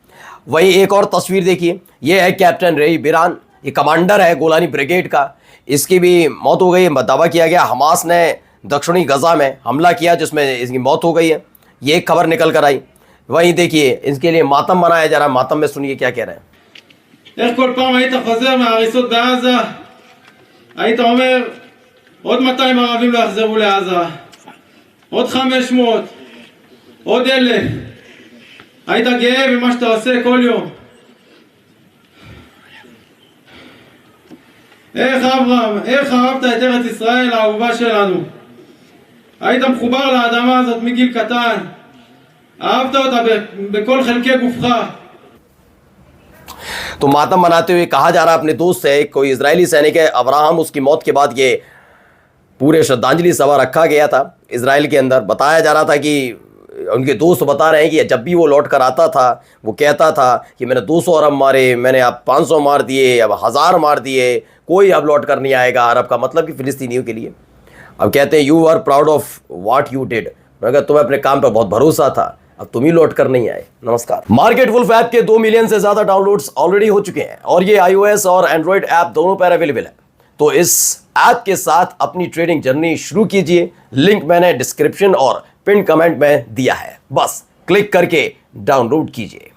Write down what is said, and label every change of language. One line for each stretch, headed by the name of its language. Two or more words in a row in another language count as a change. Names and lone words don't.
Hindi: वहीं एक और तस्वीर देखिए, ये है कैप्टन रेई बिरान, ये कमांडर है गोलानी ब्रिगेड का, इसकी भी मौत हो गई। दावा किया गया हमास ने दक्षिणी गजा में हमला किया जिसमें इसकी मौत हो गई है, ये एक खबर निकल कर आई। वहीं देखिए इसके लिए मातम मनाया जा रहा है, मातम में सुनिए क्या कह रहे हैं।
Hebrew: איך כל פעם היית חוזר מההריסות בעזה, היית אומר עוד 200 ערבים לא יחזרו לעזה, עוד 500, עוד 1,000. היית גאה במה שאתה עושה כל יום. איך אברהם, איך אהבת את ארץ ישראל האהובה שלנו. היית מחובר לאדמה הזאת מגיל קטן, אהבת אותה בכל חלקי גופך.
Hindi: तो मातम मनाते हुए कहा जा रहा है अपने दोस्त से, कोई इजरायली सैनिक है अब्राहम, उसकी मौत के बाद ये पूरे श्रद्धांजलि सभा रखा गया था इजराइल के अंदर। बताया जा रहा था कि उनके दोस्त बता रहे हैं कि जब भी वो लौट कर आता था वो कहता था कि मैंने 200 अरब मारे, मैंने अब 500 मार दिए, अब 1000 मार दिए, कोई अब लौट कर नहीं आएगा अरब का मतलब कि फिलिस्तीनियों के लिए। अब कहते हैं
English: you are proud of what you did,
Hindi: मगर तुम्हें अपने काम पर बहुत भरोसा था, अब तुम ही लौट कर नहीं आए। नमस्कार। मार्केट वुल्फ ऐप के 2 मिलियन से ज्यादा डाउनलोड्स ऑलरेडी हो चुके हैं और ये iOS और एंड्रॉइड ऐप दोनों पर अवेलेबल है। तो इस ऐप के साथ अपनी
English: trading journey
Hindi: शुरू कीजिए, लिंक मैंने डिस्क्रिप्शन और
English: pin comment
Hindi: में दिया है, बस क्लिक करके डाउनलोड कीजिए।